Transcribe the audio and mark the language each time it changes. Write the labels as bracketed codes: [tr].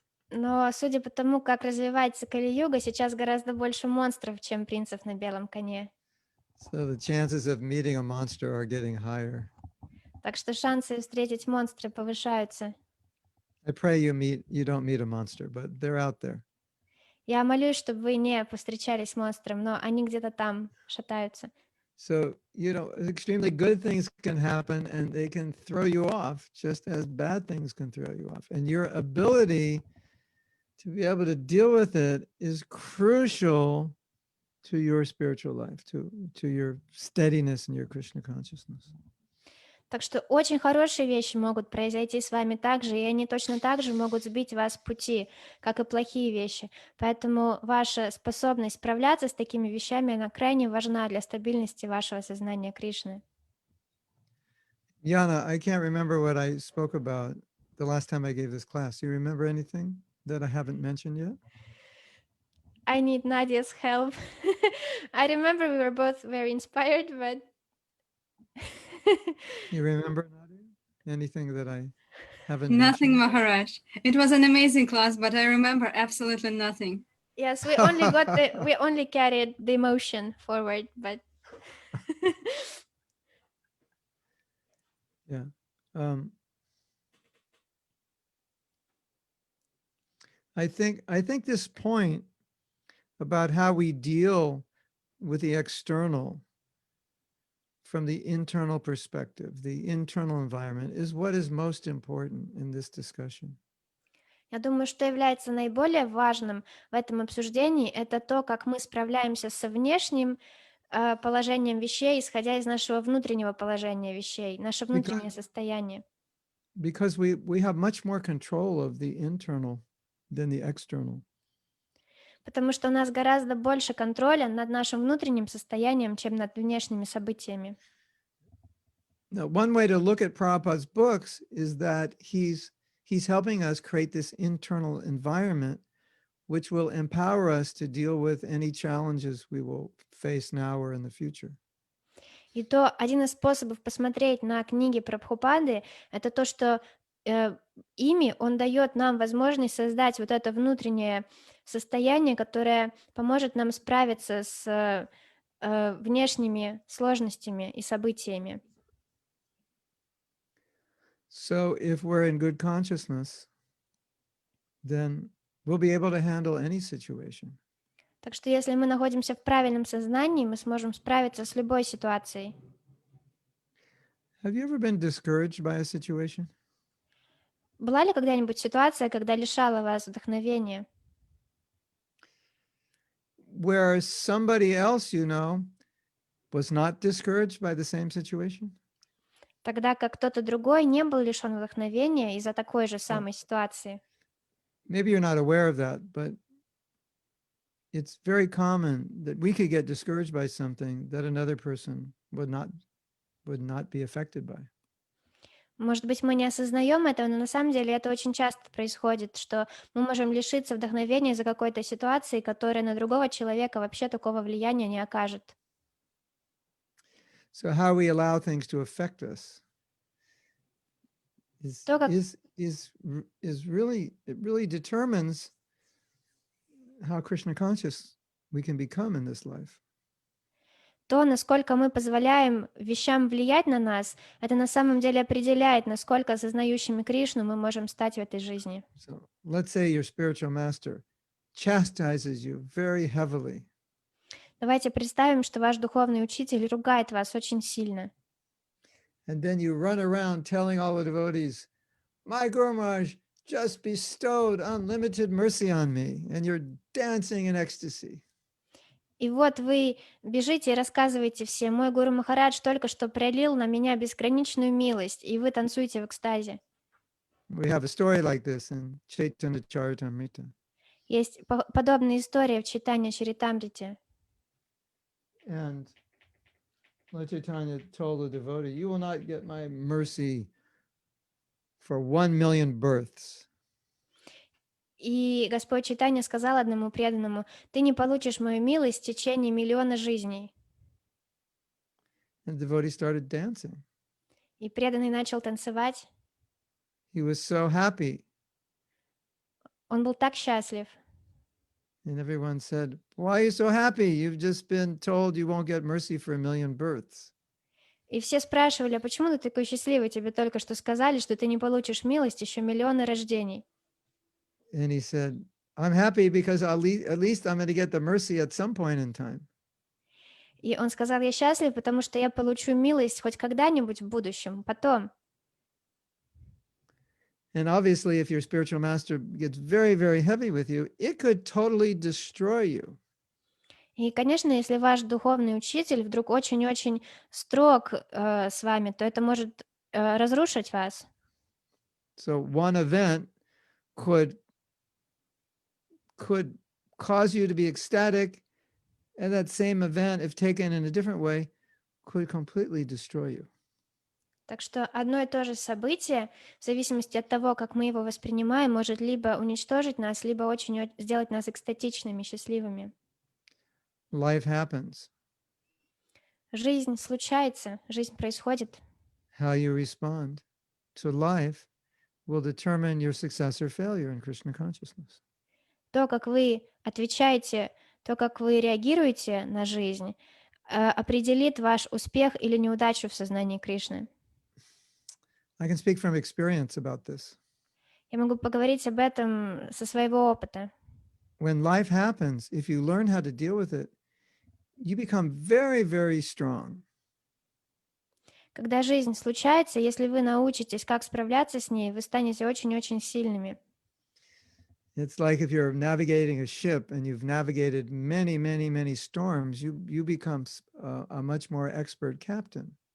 [ru] Но судя по тому, как развивается Кали-юга, сейчас гораздо больше монстров, чем принцев на белом коне. [en] So the chances of meeting a monster are getting higher. [ru] Так что шансы встретить монстра повышаются. [en] I pray you don't meet a monster, but they're out there. [ru] Я молюсь, чтобы вы не повстречались с монстром, но они где-то там шатаются. [en] So, extremely good things can happen and they can throw you off just as bad things can throw you off. And your ability to be able to deal with it is crucial to your spiritual life, to your steadiness in your Krishna consciousness. [ru] Так что очень хорошие вещи могут произойти с вами также, и они точно так же могут сбить вас с пути, как и плохие вещи. Поэтому ваша способность справляться с такими вещами, она крайне важна для стабильности вашего сознания Кришны. [en] Yana, I can't remember what I spoke about the last time I gave this class. Do you remember anything that I haven't mentioned yet? I need Nadia's help. I remember we were both very inspired, but... You remember, Nadia? Anything that I haven't Nothing, mentioned? Maharaj. It was an amazing class, but I remember absolutely nothing. Yes, we only carried the emotion forward, but... Yeah. I think this point about how we deal with the external from the internal perspective, the internal environment, is what is most important in this discussion. [ru] Я думаю, что является наиболее важным в этом обсуждении, это то, как мы справляемся со внешним положением вещей, исходя из нашего внутреннего положения вещей, наше внутреннее состояние. [en] Because we have much more control of the internal than the external. [ru] Потому что у нас гораздо больше контроля над нашим внутренним состоянием, чем над внешними событиями. [en] Now, one way to look at Prabhupada's books is that he's helping us create this internal environment which will empower us to deal with any challenges we will face now or in the future. [ru] И то один из способов посмотреть на книги Прабхупады, это то, что ими он дает нам возможность создать вот это внутреннее состояние, которое поможет нам справиться с внешними сложностями и событиями. [en] So if we're in good consciousness, then we'll be able to handle any situation. [ru] Так что если мы находимся в правильном сознании, мы сможем справиться с любой ситуацией. [en] Have you ever been discouraged by a situation? [ru] Была ли когда-нибудь ситуация, когда лишала вас вдохновения? [en] Where somebody else you know was not discouraged by the same situation? [ru] Тогда как кто-то другой не был лишен вдохновения из-за такой же самой ситуации. [en] Maybe you're not aware of that, but it's very common that we could get discouraged by something that another person would not be affected by. [ru] Может быть, мы не осознаем этого, но на самом деле это очень часто происходит, что мы можем лишиться вдохновения из-за какой-то ситуации, которая на другого человека вообще такого влияния не окажет. [en] So how we allow things to affect us [ru] То, как [en] is really, it really determines how Krishna conscious we can become in this life. [ru] То, насколько мы позволяем вещам влиять на нас, это на самом деле определяет, насколько осознающими Кришну мы можем стать в этой жизни. [en] So let's say your spiritual master chastises you very heavily. [ru] Давайте представим, что ваш духовный учитель ругает вас очень сильно. [en] And then you run around telling all the devotees, my Guru Maharaj just bestowed unlimited mercy on me. And you're dancing in ecstasy. [ru] И вот вы бежите и рассказываете всем, мой Гуру Махарадж только что пролил на меня безграничную милость, и вы танцуете в экстазе. [en] We have a story like this in Chaitanya Charitamrita. [ru] Есть подобная история в Чайтанья Чаритамрите. [en] And Lord Chaitanya told the devotee, you will not get my mercy for 1,000,000 births. [ru] И Господь Чайтанья сказал одному преданному, ты не получишь мою милость в течение 1,000,000 жизней. [en] And the devotee started dancing. [ru] И преданный начал танцевать. [en] He was so happy. [ru] Он был так счастлив. [en] And everyone said, why are you so happy? You've just been told you won't get mercy for 1,000,000 births. [ru] И все спрашивали, а почему ты такой счастливый? Тебе только что сказали, что ты не получишь милость еще 1,000,000 рождений. [en] And he said, I'm happy because at least I'm going to get the mercy at some point in time. [ru] И он сказал, я счастлив, потому что я получу милость хоть когда-нибудь в будущем, потом. [en] And obviously, if your spiritual master gets very, very heavy with you, it could totally destroy you. [ru] И, конечно, если ваш духовный учитель вдруг очень-очень строг с вами, то это может разрушить вас. [en] So one event could cause you to be ecstatic, and that same event, if taken in a different way, could completely destroy you. [ru] Так что одно и то же событие, в зависимости от того, как мы его воспринимаем, может либо уничтожить нас, либо очень сделать нас экстатичными, счастливыми. [en] Life happens. [ru] Жизнь случается, жизнь происходит. [en] How you respond to life will determine your success or failure in Krishna consciousness. [ru] То, как вы отвечаете, то, как вы реагируете на жизнь, определит ваш успех или неудачу в сознании Кришны. [en] I can speak from experience about this. [ru] Я могу поговорить об этом со своего опыта. [en] When life happens, if you learn how to deal with it, you become very, very strong. [ru] Когда жизнь случается, если вы научитесь, как справляться с ней, вы станете очень-очень сильными. [en] It's like if you're navigating a ship and you've navigated many, many, many storms, you become a much more expert captain.